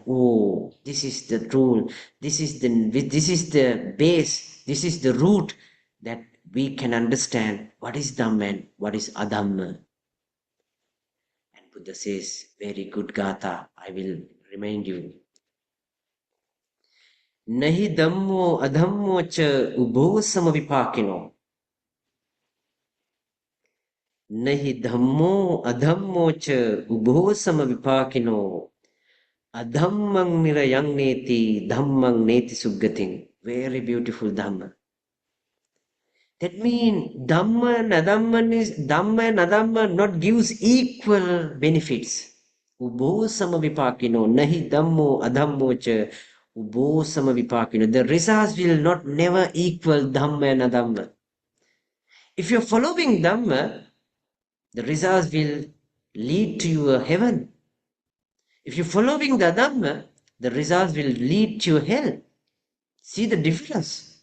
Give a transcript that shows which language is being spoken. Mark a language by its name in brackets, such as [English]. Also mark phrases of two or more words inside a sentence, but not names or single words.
[English] Oh, this is the rule. This is the base. This is the root that we can understand what is Dhamma and what is Adhamma. And Buddha says, very good Gatha, I will remind you. [Pali] Nahi Dhammo Adhammo cha ubho samavipakino. Nahi Dhammo Adhammo cha ubho samavipakino. Adhammang nirayang neti, dhammang neti suggating. [English] Very beautiful Dhamma. That means Dhamma and Adhamma not gives equal benefits. [Pali] Ubho samavipakino, nahi dhammo adhammo cha ubho samavipakino. [English] The results will not never equal Dhamma and Adhamma. If you're following Dhamma, the results will lead to your heaven. If you're following the Dhamma, the results will lead to your hell. See the difference.